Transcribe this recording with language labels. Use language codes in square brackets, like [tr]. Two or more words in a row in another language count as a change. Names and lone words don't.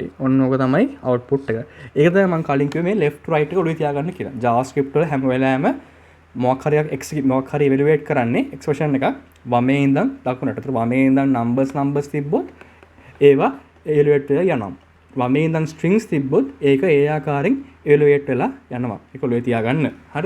[si] ඔන්න ඕක තමයි output එක. ඒක තමයි මම කලින් කිව්වේ මේ [en] left to right [si] එක ඔළුවේ තියාගන්න කියලා. JavaScript වල හැම වෙලාවෙම මොකක් හරි evaluate කරන්නේ expression එකක් වමේ ඉඳන් දකුණට. ඒතර වමේ ඉඳන් numbers තිබ්බොත් ඒවා evaluate වෙලා යනවා. වමේ ඉඳන් strings තිබ්බොත් ඒක ඒ ආකාරයෙන් evaluate වෙලා යනවා. ඒක ඔළුවේ තියාගන්න. හරිද?